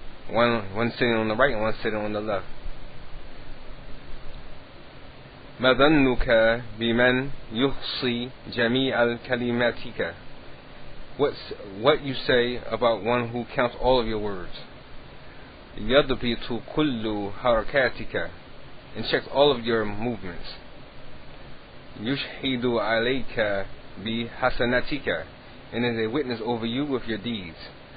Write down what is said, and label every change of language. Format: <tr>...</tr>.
<en>One sitting on the right and one sitting on the left.</en> <ar>ما ظنك بمن يحصي جميع كلماتك.</ar> <en>What you say about one who counts all of your words.</en> <ar>يضبط كل حركاتك,</ar> <en>and checks all of your movements.</en> <ar>يشهد عليك بحسناتك,</ar> <en>and is a witness over you with your deeds.</en>